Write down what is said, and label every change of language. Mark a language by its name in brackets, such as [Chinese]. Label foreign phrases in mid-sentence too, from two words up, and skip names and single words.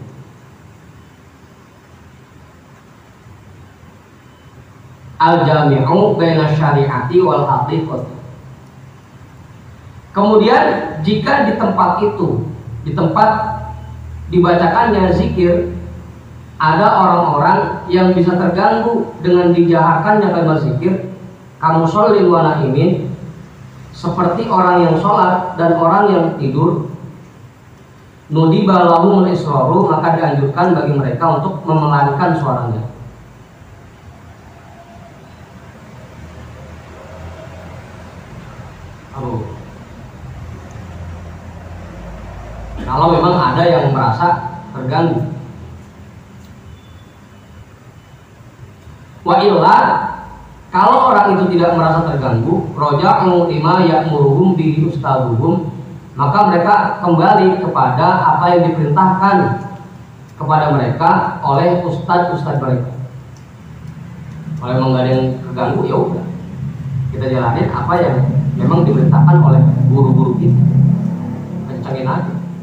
[Arabic] الجامع بين الشريعة والحقيقة. [Indonesian] Kemudian jika di tempat itu, di tempat dibacakannya zikir, ada orang-orang yang bisa terganggu dengan dijaharkannya kalimat zikir, [Arabic] كمصل ونائم, [Indonesian] seperti orang yang sholat dan orang yang tidur, [Arabic] ندب لهم الإسرار, [Indonesian] maka dianjurkan bagi mereka untuk memelankan suaranya. Kalau memang ada yang merasa terganggu. [Arabic] وإلا, [Indonesian] kalau orang itu tidak merasa terganggu, [Arabic] رجعوا لما يأمرهم به أستاذهم, [Indonesian] maka mereka kembali kepada apa yang diperintahkan kepada mereka oleh ustadz mereka. Kalau memang nggak ada yang terganggu, ya udah, kita jalanin apa yang memang diperintahkan oleh guru-guru kita, kencangin aja.